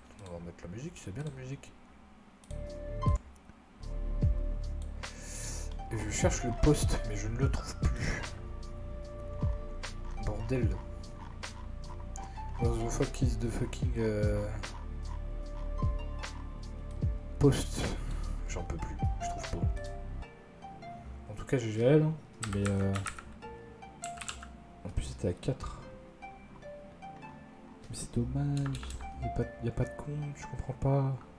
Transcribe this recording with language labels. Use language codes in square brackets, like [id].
[fr] On va mettre la musique, c'est bien la musique. Et je cherche le poste, mais je ne le trouve plus. Bordel. [en] What the fuck is the fucking poste? [fr] J'en peux plus, je trouve pas. En tout cas, j'ai GL, hein, mais en plus c'était à 4. Mais c'est dommage, y a pas de compte, je comprends pas.